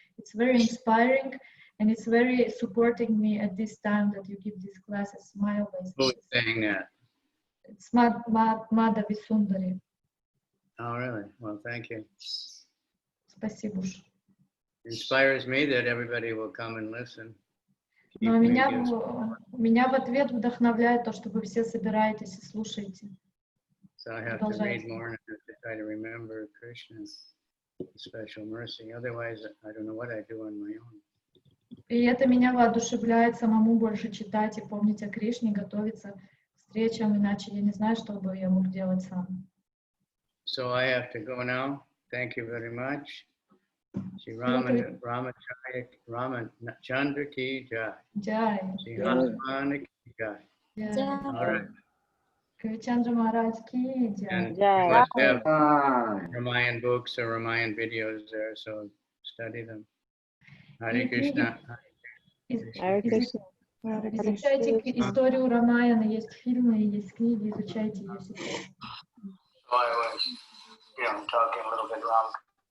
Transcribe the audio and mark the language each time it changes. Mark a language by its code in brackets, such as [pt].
[en] It's very inspiring, and it's very supporting me at this time that you give these classes, smile-based. Who's saying that? It's Madhavi Sundari. Oh, really? Well, thank you. [ru] Спасибо. [en] Inspires me that everybody will come and listen. [ru] Но меня в ответ вдохновляет то, что вы все собираетесь и слушаете. [en] So I have to read more and I have to try to remember Krishna's special mercy. Otherwise, I don't know what I do on my own. [ru] И это меня воодушевляет самому больше читать и помнить о Кришне, готовиться к встречам, иначе я не знаю, что бы я мог делать сам. [en] So I have to go now. Thank you very much. [hi] Shri Rama-Chandra ki jai. Jai. Shri Hanuman ki jai. [en] All right. [hi] Kavicandra Maharaj ki jai. [en] And you must have Ramayan books or Ramayan videos there, so study them. [sa] Hare Krishna. [ru] Изучайте историю Рамаяна, есть фильмы, есть книги, изучайте ее сейчас. [en] So I was, talking a little bit wrong.